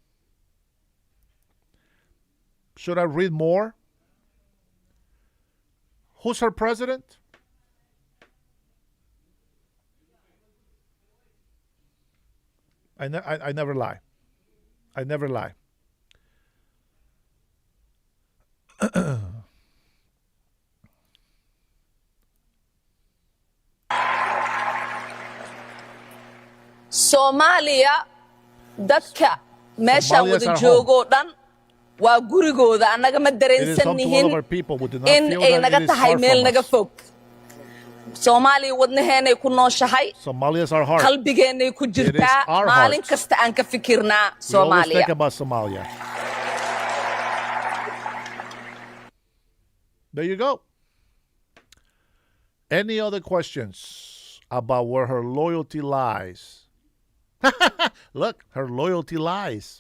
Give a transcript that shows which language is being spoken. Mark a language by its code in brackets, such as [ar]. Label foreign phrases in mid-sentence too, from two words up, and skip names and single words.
[en] Should I read more? Who's her president? I never lie. I never lie. [so] Soomaaliya dadka meeshaan [en] Somalia's [so] wada [en] our [so] joogoo dhan waa gurigooda annaga ma [en] It is [so] dareensan [en] home to all of [so] nihin [en] our people. We do not [so] in [en] feel [so] ay [en] that [so] naga [en] it is [so] tahay [en] far [so] meel [en] from [so] naga [en] us. [so] fog Soomaaliya wadnaheenay ku nooshahay [en] Somalia is our heart. [so] qalbigeenay ku jirtaa [en] our [so] maalin [en] hearts. [so] kasta aan ka fikirnaa [en] We always think [so] Soomaaliya [en] about Somalia. There you go. Any other questions about where her loyalty lies? Look, her loyalty lies.